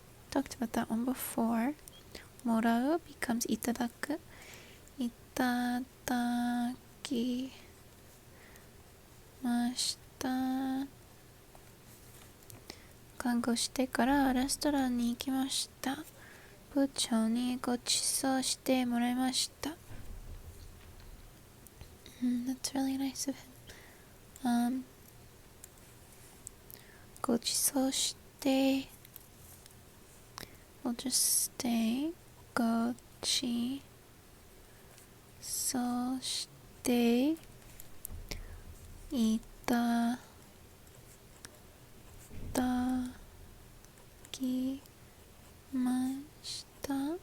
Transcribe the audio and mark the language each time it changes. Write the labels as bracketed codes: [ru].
[en] Talked about that one before. [ja] もらう becomes いただく。いただきました。看護してからレストランに行きました。部長にご馳走してもらいました。 [en] That's really nice of him. [ja] ご馳走して [en] We'll just stay [ja] ご馳走していただきました。